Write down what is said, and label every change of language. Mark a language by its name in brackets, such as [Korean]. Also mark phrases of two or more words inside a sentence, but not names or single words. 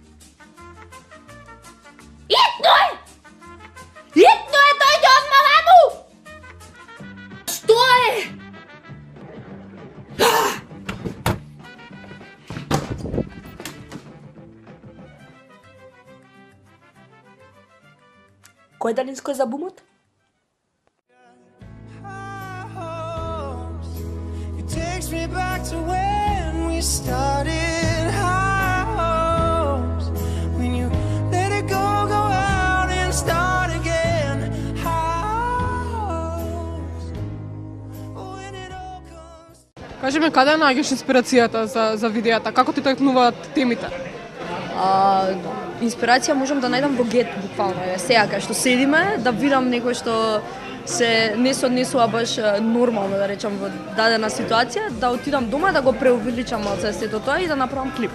[Macedonian] Итно е! Итно е, дојди одма ваму! Што е? Кој далинско е за бумот? [English] Me back to when we started high hopes. When you let it go out and start again. High hopes. When it all comes. [Macedonian] Кажи ме, каде наоѓаш инспирацијата за видеата? Како ти тргнуваат темите? Инспирација можам да најдам во гет, буквално. Сега кај што седиме, да видам некој што се не се однесува баш нормално, да речам, во дадена ситуација, да отидам дома, да го преувеличам малце сето тоа и да направам клип.